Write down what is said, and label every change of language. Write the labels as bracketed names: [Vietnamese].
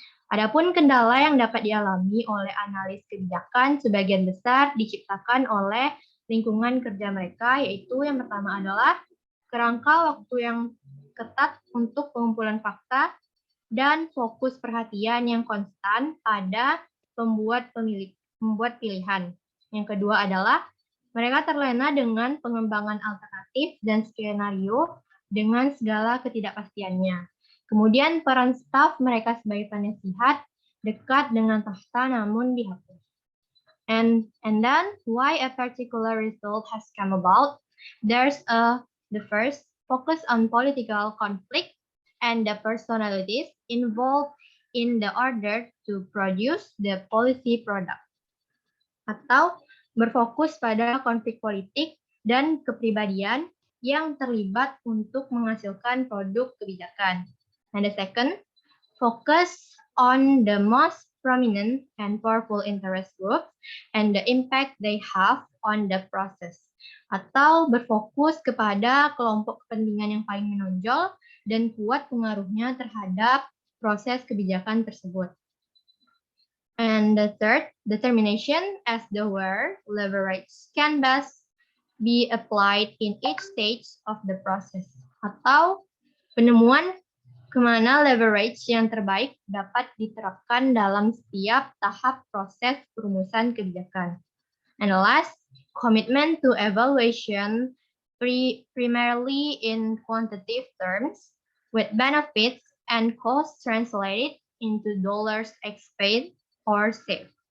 [Indonesian] Adapun kendala yang dapat dialami oleh analis kebijakan sebagian besar diciptakan oleh lingkungan kerja mereka, yaitu yang pertama adalah kerangka waktu yang ketat untuk pengumpulan fakta dan fokus perhatian yang konstan pada pembuat pilihan. Yang kedua adalah mereka terlena dengan pengembangan alternatif dan skenario dengan segala ketidakpastiannya. Kemudian peran staf mereka sebagai penasihat dekat dengan tahta namun dihapus. [English] And then why a particular result has come about? There's the first focus on political conflict and the personalities involved in the order to produce the policy product. [Indonesian] Atau berfokus pada konflik politik dan kepribadian yang terlibat untuk menghasilkan produk kebijakan. [English] And the second, focus on the most prominent and powerful interest groups and the impact they have on the process. [Indonesian] Atau berfokus kepada kelompok kepentingan yang paling menonjol dan kuat pengaruhnya terhadap proses kebijakan tersebut. [English] And the third, determination as to where leverage can best be applied in each stage of the process. [Indonesian] Atau penemuan kemana leverage yang terbaik dapat diterapkan dalam setiap tahap proses perumusan kebijakan. [English] And the last, commitment to evaluation primarily in quantitative terms with benefits and costs translated into dollars expended or saved.